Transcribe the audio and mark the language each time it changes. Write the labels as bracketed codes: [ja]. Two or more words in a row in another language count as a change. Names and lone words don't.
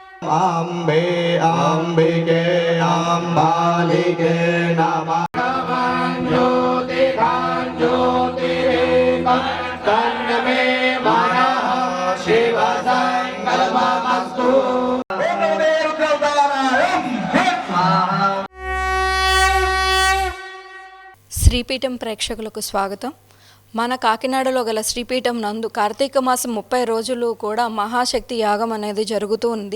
[sa] अम्बे अम्बिके अम्बालिके नमः ज्योतिरेकं तन्मे मनः शिव संकल्पमस्तु। [te] శ్రీపీఠం ప్రేక్షకులకు స్వాగతం. మన కాకినాడలో గల శ్రీపీఠం నందు కార్తీక మాసం 30 రోజులు కూడా మహాశక్తి యాగం అనేది జరుగుతూ ఉంది.